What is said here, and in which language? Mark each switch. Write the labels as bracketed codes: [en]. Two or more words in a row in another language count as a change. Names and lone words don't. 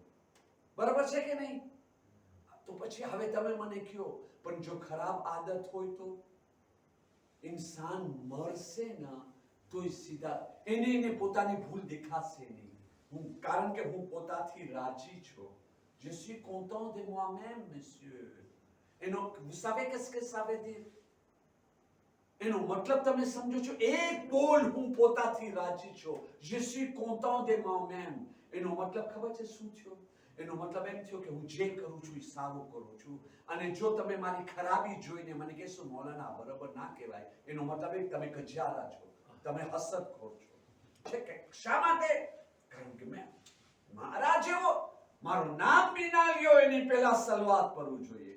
[gu] બરાબર છે કે નહીં? તો પછી હવે તમે મને કહો, પણ જો ખરાબ આદત હોય તો ઇન્સાન મરશે ના તો સીધા એને પોતાની ભૂલ દેખાશે નહીં. કારણ કે હું પોતાથી રાજી છું. [fr] Je suis content de moi-même, monsieur. Vous savez qu'est-ce que ça veut dire? [gu] એનો મતલબ તમે સમજો છો? એક બોલ હું પોતાથી રાજી છું. [fr] Je suis content de moi-même. [gu] એનો મતલબ ખબર છે શું થયો? એનો મતલબ એમ થયો કે હું જે કરું છું એ સારું કરું છું. અને જો તમે મારી ખરાબી જોઈને મને કહેશો મૌલાના બરાબર ના કહેવાય, એનો મતલબ એ તમે કજિયારા છો, તમે હસદખોર છો. છે કે શા માટે? કારણ કે મેં મારા જેવો, મારું નામ બી ના લ્યો એની પહેલા સલવાત કરવું જોઈએ.